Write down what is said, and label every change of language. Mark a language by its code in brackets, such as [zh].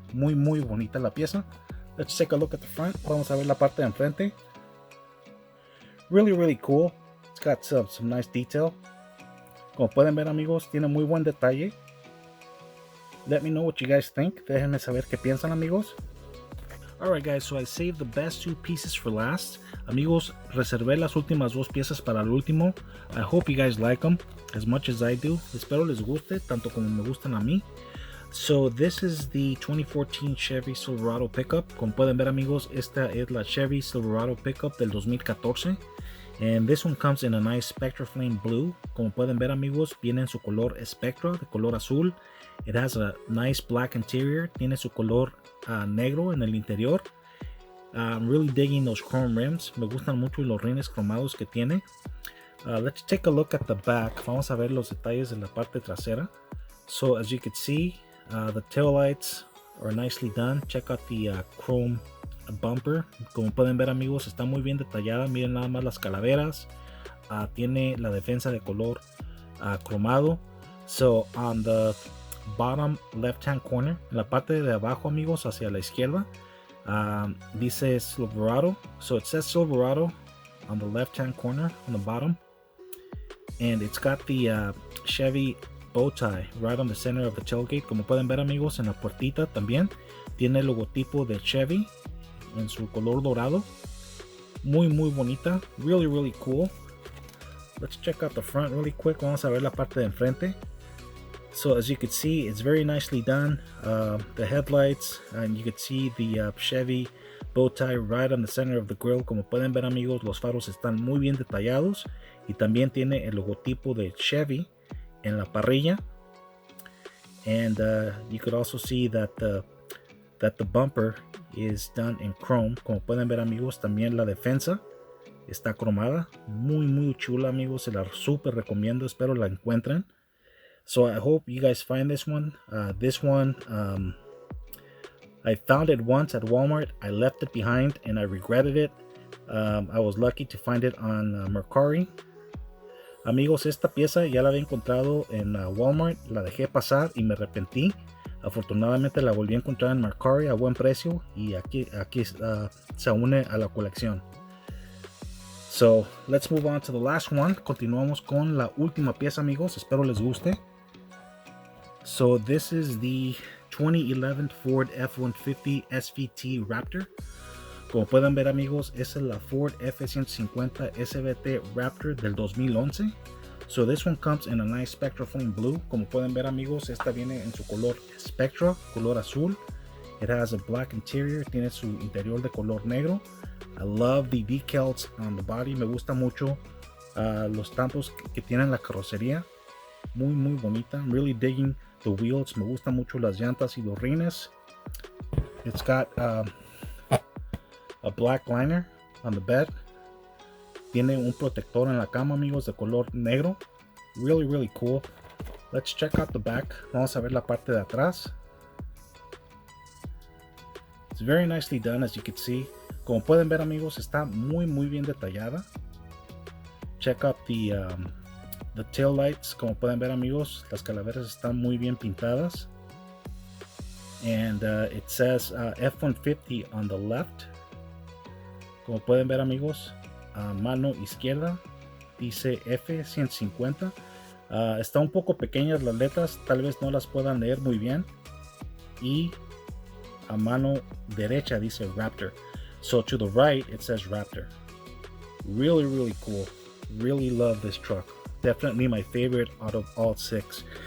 [es] Muy bonita la pieza. [en] Let's take a look at the front. [es] Vamos a ver la parte de enfrente. [en] Really cool. It's got some nice detail. [es] Como pueden ver, amigos, tiene muy buen detalle. [en] Let me know what you guys think. [es] Déjenme saber qué piensan, amigos. [en] Alright guys, so I saved the best two pieces for last. [es] Amigos, reservé las últimas dos piezas para el último. [en] I hope you guys like them as much as I do. [es] Espero les guste tanto como me gustan a mí. [en] So this is the 2014 Chevy Silverado pickup. [es] Como pueden ver, amigos, esta es la Chevy Silverado pickup del 2014. [en] And this one comes in a nice Spectra Flame Blue. [es] Como pueden ver, amigos, viene en su color Spectra, de color azul. [en] It has a nice black interior. [es] Tiene su color negro en el interior. [en] I'm really digging those chrome rims. [es] Me gustan mucho los rines cromados que tiene. [en] Let's take a look at the back. [es] Vamos a ver los detalles de la parte trasera. [en] So as you can see, the tail lights are nicely done. Check out the chrome bumper. [es] Como pueden ver, amigos, está muy bien detallada. Miren nada más las calaveras. Tiene la defensa de color cromado. [en] So on the bottom left hand corner, [es] en la parte de abajo, amigos, hacia la izquierda, dice Silverado. [en] So it says Silverado on the left hand corner on the bottom, and it's got the Chevy bow tie right on the center of the tailgate. [es] Como pueden ver, amigos, en la puertita también tiene el logotipo de Chevy en su color dorado. Muy bonita. [en] Really cool. Let's check out the front really quick. [es] Vamos a ver la parte de enfrente. [en] So as you can see, it's very nicely done. The headlights, and you can see the Chevy bow tie right on the center of the grill. [es] Como pueden ver, amigos, los faros están muy bien detallados y también tiene el logotipo de Chevy en la parrilla. [en] And you could also see that the bumper is done in chrome. [es] Como pueden ver, amigos, también la defensa está cromada. Muy chula, amigos. Se la super recomiendo. Espero la encuentren. [en] So I hope you guys find this one. I found it once at Walmart. I left it behind and I regretted it. I was lucky to find it on Mercari. [es] Amigos, esta pieza ya la había encontrado en Walmart. La dejé pasar y me arrepentí. Afortunadamente la volví a encontrar en Mercari a buen precio y aquí se une a la colección. [en] So let's move on to the last one. [es] Continuamos con la última pieza, amigos. Espero les guste. [en] So this is the 2011 Ford F-150 SVT Raptor. [es] Como pueden ver, amigos, esa es la Ford F-150 SVT Raptor del 2011. [en] So this one comes in a nice Spectra Flame Blue. [es] Como pueden ver, amigos, esta viene en su color Spectra, color azul. [en] It has a black interior. [es] Tiene su interior de color negro. [en] I love the decals on the body. [es] Me gusta mucho los tampos que tienen la carrocería. Muy bonita. [en] I'm really digging the wheels. [es] Me gustan mucho las llantas y los rines. [en] It's got a black liner on the bed. [es] Tiene un protector en la cama, amigos, de color negro. [en] Really cool. Let's check out the back. [es] Vamos a ver la parte de atrás. [en] It's very nicely done, as you can see. [es] Como pueden ver, amigos, está muy bien detallada. [en] Check out the tail lights. [es] Como pueden ver, amigos, las calaveras están muy bien pintadas. [en] and it says F-150 on the left. [es] Como pueden ver, amigos, mano izquierda dice F-150. Está un poco pequeñas las letras, tal vez no las puedan leer muy bien. Y a mano derecha dice Raptor. [en] So to the right it says Raptor. Really, really cool. Really love this truck. Definitely my favorite out of all 6.